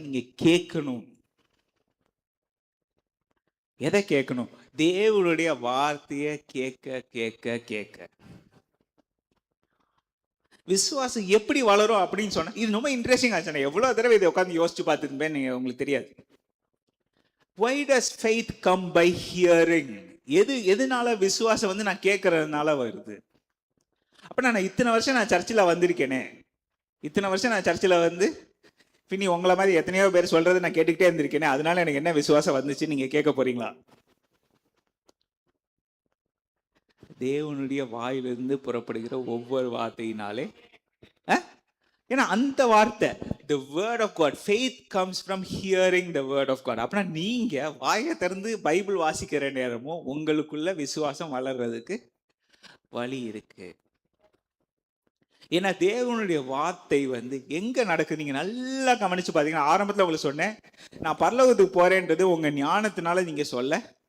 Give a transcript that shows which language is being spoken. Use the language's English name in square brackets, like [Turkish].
[Tamil] நீங்க கேட்கணும். எதை கேட்கணும்? தேவனுடைய வார்த்தையை கேட்க கேட்க கேட்க. விசுவாசம் எப்படி வளரும் அப்படின்னு சொன்னா இது ரொம்ப இன்ட்ரெஸ்டிங் ஆச்சு. எவ்வளவு தடவை இதை உட்காந்து யோசிச்சு பார்த்துருப்பேன். நீங்க உங்களுக்கு தெரியாது. [English] Why does faith come by hearing? [Tamil] எதுனால விசுவாசம் வந்து நான் கேட்கறதுனால வருது? அப்ப நான் இத்தனை வருஷம் நான் சர்ச்சில் வந்திருக்கேனே, இத்தனை வருஷம் நான் சர்ச்சில் வந்து பின்னி உங்களை மாதிரி எத்தனையோ பேர் சொல்றது நான் கேட்டுக்கிட்டே இருந்திருக்கேனே, அதனால எனக்கு என்ன விசுவாசம் வந்துச்சு நீங்க கேட்க போறீங்களா? தேவனுடைய வாயிலிருந்து புறப்படுகிற ஒவ்வொரு வார்த்தையினாலே, ஏன்னா அந்த வார்த்தை [English] the word of God, faith comes from hearing the word of God. [Tamil] அப்படின்னா நீங்க வாயை திறந்து பைபிள் வாசிக்கிற நேரமும் உங்களுக்குள்ள விசுவாசம் வளர்றதுக்கு வழி இருக்கு. ஏன்னா தேவனுடைய வார்த்தை வந்து எங்க நடக்குது நீங்க நல்லா கவனிச்சு பாத்தீங்கன்னா, ஆரம்பத்துல உங்களுக்கு சொன்னேன், நான் பரலோகத்துக்கு போறேன்றது உங்க ஞானத்தினால நீங்க சொல்லல.